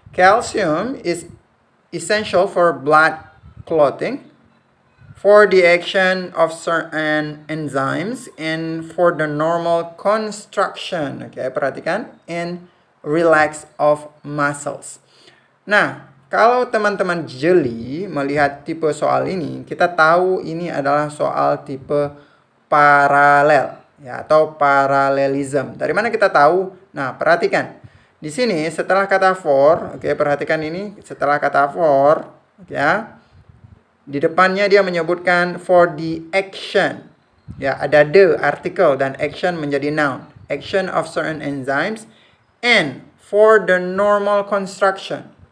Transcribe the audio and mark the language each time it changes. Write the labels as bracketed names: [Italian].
[English] Calcium is essential for blood clotting, for the action of certain enzymes, and for the normal construction. [Indonesian] Oke, perhatikan. [English] And relax of muscles. [Indonesian] Nah, kalau teman-teman jeli melihat tipe soal ini, kita tahu ini adalah soal tipe paralel ya atau paralelism. Dari mana kita tahu? Nah, perhatikan. Di sini setelah kata for, oke, perhatikan ini setelah kata for, ya. Di depannya dia menyebutkan for the action. Ya, ada the article dan action menjadi noun. [English] Action of certain enzymes and for the normal construction.